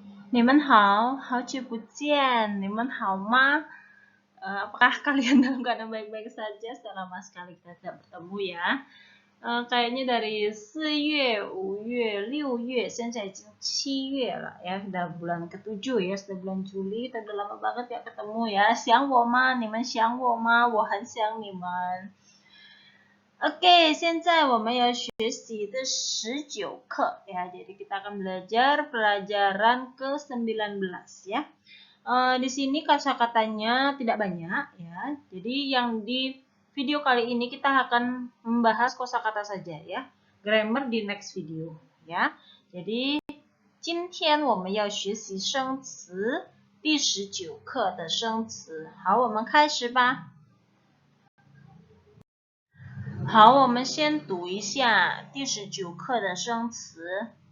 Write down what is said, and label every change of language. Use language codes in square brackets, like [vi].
[zh] 你们好，好久不见，你们好吗？ [id] Apakah kalian dalam keadaan baik-baik saja? Sudah lama sekali kita tidak bertemu ya. Kayaknya dari [zh] 4月、5月、6月，现在已经7月了 [id] ya, sudah bulan ke-7 ya, sudah bulan Juli, kita udah lama banget ya ketemu ya. [zh] 想我吗？你们想我吗？我很想你们。 Oke, 现在我们要学习的19课 ya. [id] Jadi kita akan belajar pelajaran ke-19 ya. Di sini kosakatanya tidak banyak ya. Jadi yang di video kali ini kita akan membahas kosakata saja ya. Grammar di next video ya. [zh] Jadi 今天我们要学习生词第19课的生词。好，我们开始吧。好，我们先读一下第19课的生词。